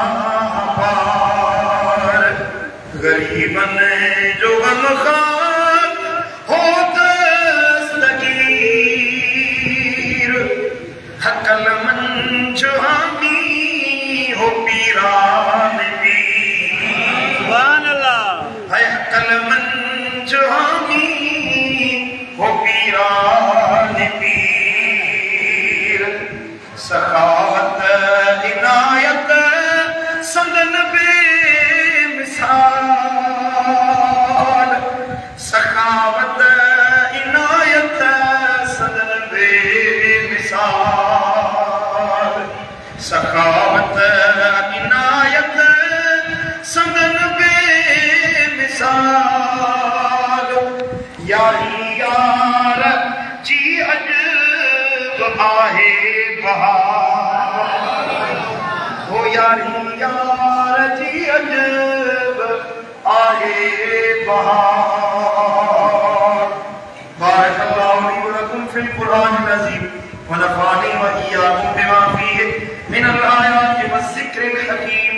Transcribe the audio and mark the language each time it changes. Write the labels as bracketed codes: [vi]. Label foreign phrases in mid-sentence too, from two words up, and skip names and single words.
[sd] पार, गरीबन जो गमखार हो दस्तगीर, हकल मंच हामी हो पीरान पीर, [ar] سبحان الله [sd] है, हकल मंच हामी हो पीरान पीर, सखावत इनायत संदन बेमिसाल, सखावत इनायत संदन बेमिसाल, सखावत इनायत संदन बेमिसाल, यारी यार जी अजब आहे बहार, हो यारी यार जी अजब आहे बहार। [ar] بارك الله لي ولكم في القرآن العظيم ونفعني وإياكم بما فيه من الآيات والذكر الحكيم.